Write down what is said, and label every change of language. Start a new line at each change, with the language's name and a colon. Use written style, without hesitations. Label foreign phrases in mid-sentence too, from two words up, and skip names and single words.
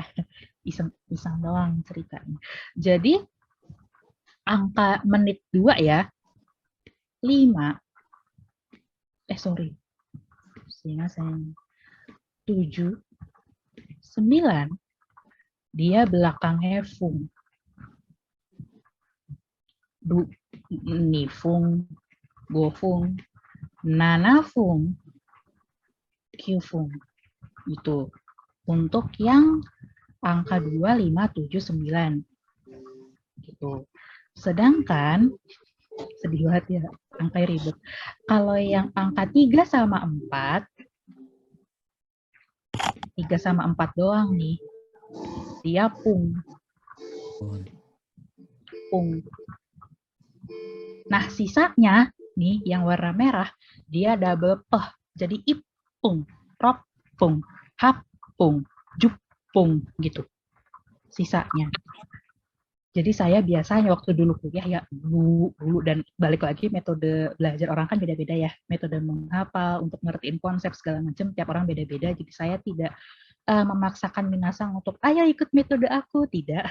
Indonesian: Iseng doang ceritanya. Jadi angka menit 2 ya. 5 7, 9, dia belakangnya fung.
Japanese: Nifung, gofung, nanafung, qfung.
Indonesian: Itu untuk yang angka 2, 5, 7, 9. Gitu. Sedangkan sedih banget ya, angka ribet. Kalau yang angka 3 sama 4, 3 sama 4 doang nih, dia pung. Nah, sisanya nih yang warna merah, dia double peh. Jadi ipung,
Japanese: ropung, hapung, jupung
Indonesian: gitu. Sisanya. Jadi saya biasanya waktu dulu kuliah ya dulu dan balik lagi metode belajar orang kan beda-beda ya, metode menghafal untuk ngertiin konsep segala macam tiap orang beda-beda. Jadi saya tidak memaksakan minasang untuk ayo ikut metode aku, tidak.